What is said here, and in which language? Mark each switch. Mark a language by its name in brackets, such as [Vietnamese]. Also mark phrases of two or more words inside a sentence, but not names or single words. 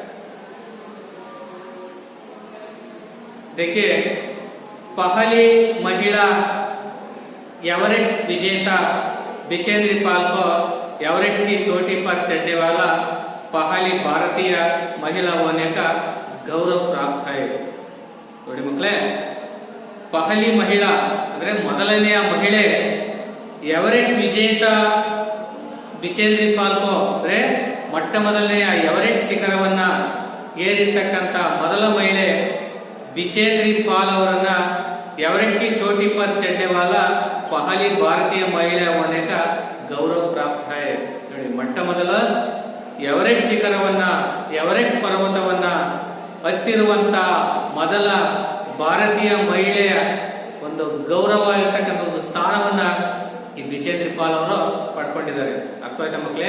[Hindi] देखिए, पहली महिला एवरेस्ट विजेता बिचेंद्री पाल को एवरेस्ट की चोटी पर चढ़ने वाला पहली भारतीय महिला होने का गौरव प्राप्त है। [Kannada] ನೋಡಿ ಮಕ್ಕಳೇ, [Hindi] पहली महिला [Kannada] ಅಂದ್ರೆ ಮೊದಲನೆಯ ಮಹಿಳೆ ಎವರೆಸ್ಟ್ ವಿಜೇತ ಬಿಚೇಂದ್ರಿ ಪಾಲ್ ಕೋ ಅಂದ್ರೆ ಮೊಟ್ಟ ಮೊದಲನೆಯ ಎವರೆಸ್ಟ್ ಶಿಖರವನ್ನ ಏರಿರ್ತಕ್ಕಂಥ ಮೊದಲ ಮಹಿಳೆ ಬಿಚೇಂದ್ರಿ ಪಾಲ್ ಅವರನ್ನ [Hindi] एवरेस्ट की चोटी पर चढ़ने वाला पहली भारतीय महिला होने का गौरव प्राप्त है। [Kannada] ಮೊಟ್ಟ ಮೊದಲ ಎವರೆಸ್ಟ್ ಶಿಖರವನ್ನ ಎವರೆಸ್ಟ್ ಪರ್ವತವನ್ನ ಹತ್ತಿರುವಂತ ಮೊದಲ ಭಾರತೀಯ ಮಹಿಳೆಯ ಒಂದು ಗೌರವ ಇರತಕ್ಕಂಥ ಒಂದು ಸ್ಥಾನವನ್ನ ಈ ಬಿಚೇಂದ್ರಿ ಪಾಲ್ ಅವರು ಪಡ್ಕೊಂಡಿದ್ದಾರೆ। ಅರ್ಥ ಆಯ್ತಾ ಮಕ್ಕಳೇ?